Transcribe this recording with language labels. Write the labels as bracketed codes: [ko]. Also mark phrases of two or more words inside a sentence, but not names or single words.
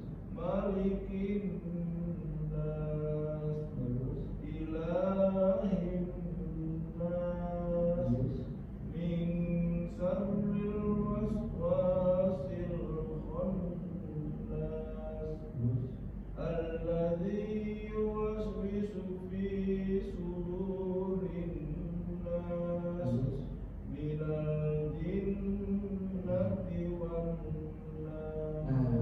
[ar] ملك الناس, [id] Bagus. [ar] إله الناس, [id] Bagus. [ar] من شر الوسواس الخناس, [id] Bagus. [ar] الذي يوسوس في صدور الناس، من الجنة والناس.